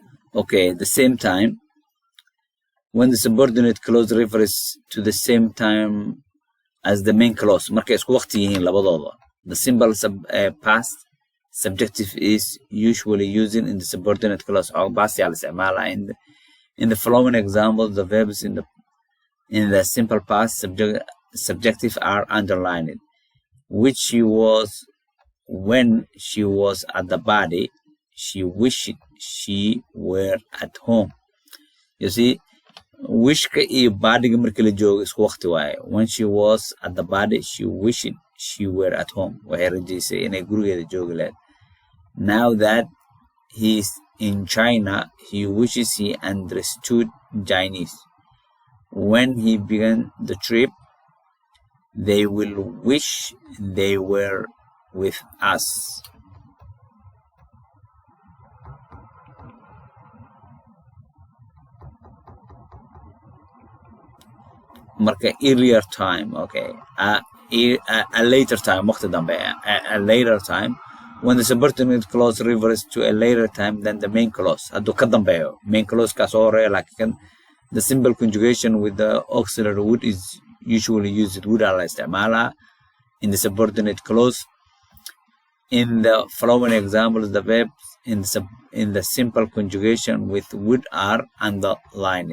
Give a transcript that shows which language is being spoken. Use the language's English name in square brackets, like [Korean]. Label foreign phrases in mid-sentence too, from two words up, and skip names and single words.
[English] Okay, the same time. When the subordinate clause refers to the same time as the main clause, [Somali] markay isku waqti yihiin labadooda. [English] The simple past subjective is usually using in the subordinate clause or past in the following examples. The verbs in the simple past subjective are underlined. Which she was when she was at the body, she wished she were at home. You see, [Somali] wishka iyo badiga markii la joogo isku waqti waaye. [English] When she was at the body, she wished she were at home. [Somali] Waxay rajaysay inay gurigeeda joogi lahayd. [English] Now that he is in China, he wishes he understood Chinese. When he began the trip, they will wish they were with us. Marka earlier time, okay. A later time, [Somali] waqti dambe. [English] A later time, when the subordinate clause refers to a later time than the main clause. [Somali] Hadduu ka dambeeyo, [English] main clause [Somali] ka soo horeeya, laakiin [English] the simple conjugation with the auxiliary would is usually used. Would [Somali] ala isticmaalaa [English] in the subordinate clause. In the following examples, the verbs in the simple conjugation with would are underlined.